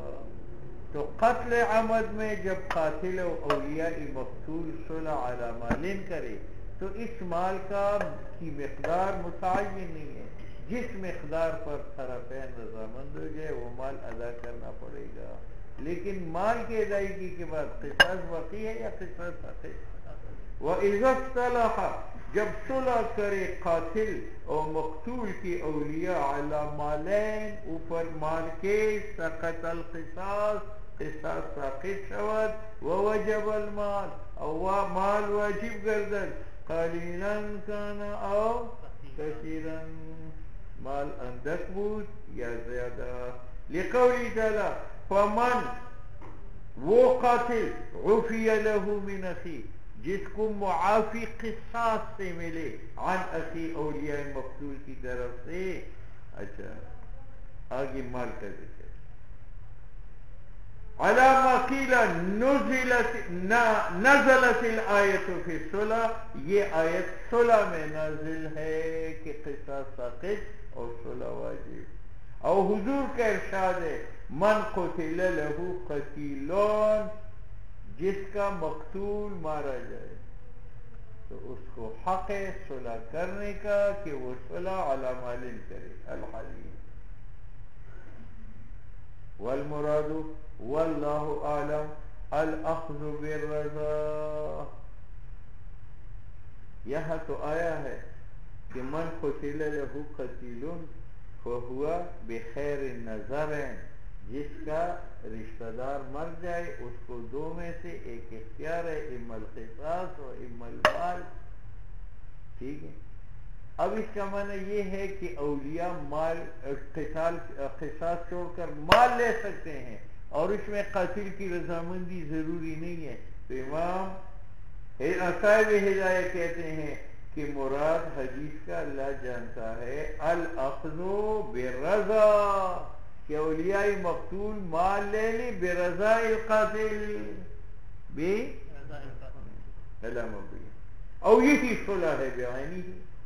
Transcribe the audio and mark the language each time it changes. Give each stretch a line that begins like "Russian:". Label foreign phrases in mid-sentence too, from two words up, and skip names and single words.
Urdu: تو قتل عمد میں جب قاتل و اولیاء مقتول صلح
Arabic: علی مالین
Urdu: کرے تو اس مال کی مقدار متعین نہیں ہے، جس مقدار پر طرفین رضامند ہو جائے وہ مال ادا کرنا پڑے گا، لیکن مال کی ادائیگی کے بعد قصاص باقی ہے یا قصاص باقی؟
Arabic: وَإِذَا اصْطَلَحَ
Urdu: جب صلح کرے قاتل اور مقتول کی اولیاء
Arabic: علی مالین
Urdu: اوپر مال کے،
Arabic: سقط القصاص
Persian: قصاص ساقط شود،
Arabic: ووجب المال
Persian: اور مال واجب گردد،
Arabic: قلیلا کان او کثیرا،
Persian: مال اندک بود یا زیادہ،
Arabic: لقولی تعالی فمن
Urdu: وہ قاتل
Arabic: عفی لہ من اخی
Urdu: جس کو معافی قصاص سے ملے،
Arabic: عن اخی
Urdu: اولیاء مقتول کی طرف سے۔ اچھا آگے مال کا ذکر،
Arabic: علی ما قیل نزلت الآیت فی الصلح،
Urdu: یہ آیت صلح میں نازل ہے کہ قصاص ساقط اور صلح واجب، اور حضور کا ارشاد ہے
Arabic: من قتل لہ قتیلون،
Urdu: جس کا مقتول مارا جائے تو اس کو حق ہے صلح کرنے کا کہ وہ صلح
Arabic: علی مال
Urdu: کرے،
Arabic: الحلیم والمراد واللہ اعلم الاخذ بالرضا۔
Urdu: یہاں تو آیا ہے کہ
Arabic: من قتل لہ قتیل فہو بخیر النظر،
Urdu: جس کا رشتہ دار مر جائے اس کو 2 میں سے ایک اختیار ہے،
Arabic: اما القصاص و اما المال،
Urdu: ٹھیک ہے۔ اب اس کا معنی یہ ہے کہ اولیاء مال قصاص چھوڑ کر مال لے سکتے ہیں اور اس میں قاتل کی رضامندی ضروری نہیں ہے، تو امام صاحب ہدایہ کہتے ہیں کہ مراد حدیث کا اللہ جانتا ہے
Arabic: الاخذ بالرضا،
Urdu: کہ اولیاء مقتول مال لے لی
Arabic: برضا القاتل،
Urdu: اور یہی صلح ہے بعینی ہی۔